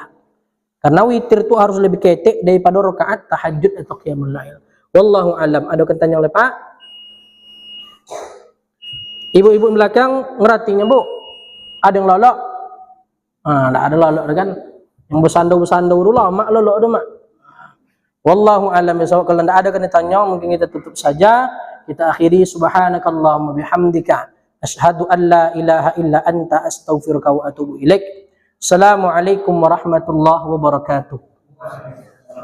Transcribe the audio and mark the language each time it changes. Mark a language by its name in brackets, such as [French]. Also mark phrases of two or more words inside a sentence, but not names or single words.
[Indonesian] Karena witir itu harus lebih ketek daripada rakaat tahajud atau qiyamul lail. [Arabic] والله أعلم. [Indonesian] Ada tanya oleh Pak? Ibu-ibu belakang ngeratinya, Bu? Ada yang lolok? Lah ada lolok kan? Yang bersandau-bersandau dulu lah, mak lolok tu mak. [Arabic] والله أعلم بالصواب. [Indonesian] Kalau tidak ada kena tanya, mungkin kita tutup saja. [Arabic] Kita akhiri سبحانك اللهم بحمدك أشهد أن لا إله إلا أنت أستغفرك وأتوب إليك. السلام عليكم ورحمة الله وبركاته.